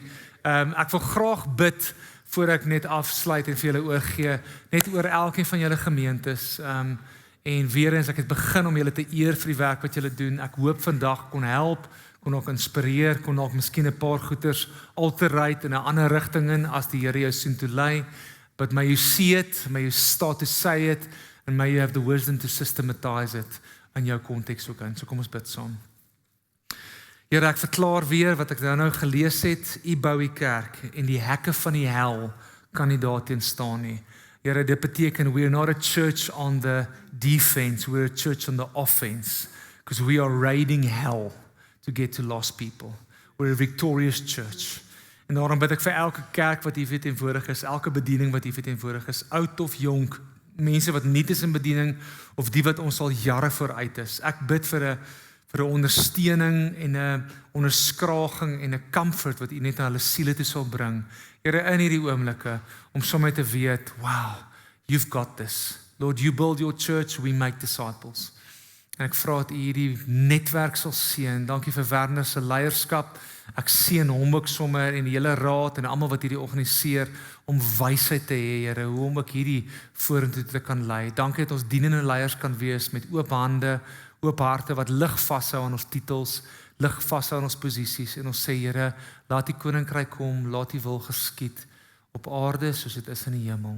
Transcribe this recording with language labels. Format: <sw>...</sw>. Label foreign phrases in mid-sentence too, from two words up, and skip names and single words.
<af>Ek wil graag bid voor ek net afsluit en vir julle oorgee, net oor elkeen van julle gemeentes. En weer eens, ek het begin om julle te eer vir die werk wat julle doen. Ek hoop vandag kon help, kon ook inspireer, kon ook miskien 'n paar goeters alterate in 'n ander rigting in as die Here jou soontoe lei.</af> <en>But may you see it, may you start to say it, and may you have the wisdom to systematize it in</en> <af>jou konteks ook in. So kom ons bid saam. Here, ek verklaar weer wat ek nou gelees het, U bou die kerk en die hekke van die hel kan nie daarteen staan nie. Here, dit beteken</af> <en>we are not a church on the defense, we're a church on the offense, because we are raiding hell to get to lost people. We're a victorious church.</en> <af>En daarom bid ek vir elke kerk wat hier verteenwoordig is, elke bediening wat hier verteenwoordig is, oud of jonk, mense wat nie is in bediening of die wat ons al jare vooruit is. Ek bid vir 'n ondersteuning en 'n onderskraging en 'n comfort wat U net na hulle siele toe sal bring. Here, in hierdie oomblikke om sommer te weet,</af> <en>wow, you've got this. Lord, you build your church, we make disciples.</en> <af>En ek vra dat U hierdie netwerk sal seën. Dankie vir Werner se leierskap. Ek seën hom ook sommer en die hele raad en almal wat hierdie organiseer om wysheid te hê, Here, hoe om ek hierdie vorentoe te kan lei. Dankie dat ons dienende leiers kan wees met oop hande, oop harte wat lig vashou aan ons titels, lig vashou aan ons posisies en ons sê, Here, laat die koninkryk kom, laat die wil geskied op aarde soos dit is in die hemel.</af>